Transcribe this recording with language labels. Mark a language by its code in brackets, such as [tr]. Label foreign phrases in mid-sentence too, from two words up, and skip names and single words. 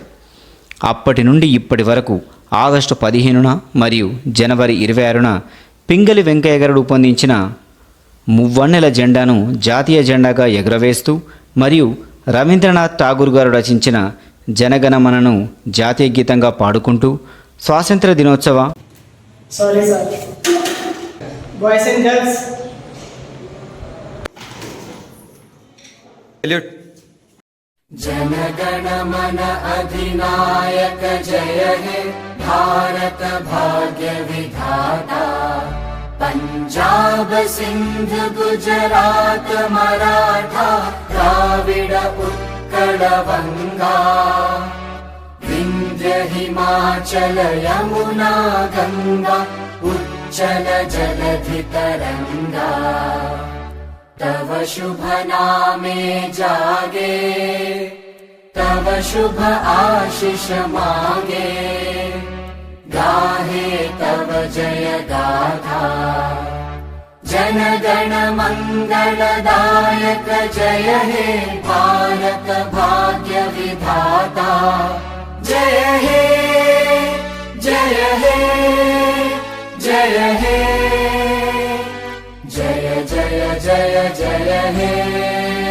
[te] అప్పటి నుండి ఇప్పటి వరకు ఆగస్టు 15న మరియు జనవరి 26న పింగళి వెంకయ్య గారు రూపొందించిన మువ్వన్నెల జెండాను జాతీయ జెండాగా ఎగురవేస్తూ మరియు రవీంద్రనాథ్ ఠాగూర్ గారు రచించిన జనగణమనను జాతీయ గీతంగా పాడుకుంటూ స్వాతంత్ర దినోత్సవ [en] Sorry sir. Boys and girls, [bn] জনগণমন অধিনায়ক জয় হে ভারত ভাগ্য বিধাতা পঞ্জাব সিন্ধ গুজরাট মরাঠা দ্রাবিড় উৎকল বঙ্গ বিন্ধ্য হিমাচল যমুনা গঙ্গা উচ্ছল জলধি তরঙ্গ তব শুভ নামে জাগে তব শুভ আশিস মাগে গাহে তব জয় গাথা জনগণ মঙ্গলদায়ক জয় হে ভারত ভাগ্য বিধাতা জয় হে জয় হে জয় হে জয় জয় জয় জয় হে।